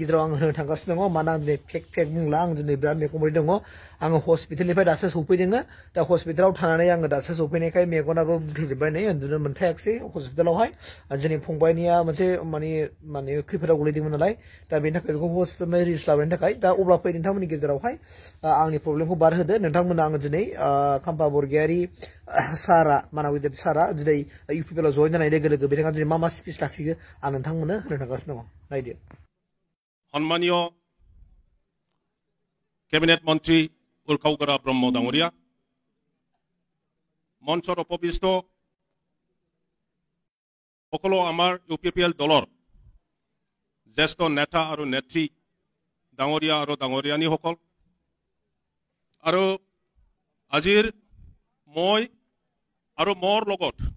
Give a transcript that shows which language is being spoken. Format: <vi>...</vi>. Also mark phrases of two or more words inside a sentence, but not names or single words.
<brx>गेजेराव आं होनो थांगासिनो दङ मानोना आं दिनै फेक बुंला आं दिनै बिराद मेगनबोरै दङ आङो हस्पिटालनिफ्राय दासो सफैदों दा हस्पिटालाव थानानै आङो दासो सफैनायखाय मेगनाबो बुथेजोब्बाय नै उन्दुनो मोनफायाखिसै हस्पिटालावहाय जोंनि फंबायनिया मोनसे माने खैफोदाव गोलैदोंमोन नालाय दा बेनि थाखाय बेखौ हस्पिटालनिफ्राय रिलिज लाबोनायनि थाखाय दा अब्ला फै नोंथांमोननि गेजेरावहाय आंनि प्रब्लेमखौ बारहोदो नोंथांमोना आङो दिनै खाम्फा बरगयारि सारा मानाव गिदिर सारा दिनै UPPL आव जइन जानाय लोगो लोगो बिथाङा दिनै मा स्पिच लाखियो आं नोंथांमोननो होनो थांगासिनो दङ नायदो</brx> <as>সন্মানীয় কেবিনেট মন্ত্ৰী উৰ্খাওগৌৰা ব্ৰহ্ম ডাঙৰীয়া मঞ্চত উপবিষ্ট সকলো আমাৰ UPPL দলৰ জ্যেষ্ঠ নেতা আৰু নেত্ৰী ডাঙৰীয়া আৰু ডাঙৰীয়ানীসকল আৰু আজিৰ মই আৰু মোৰ লগত</as>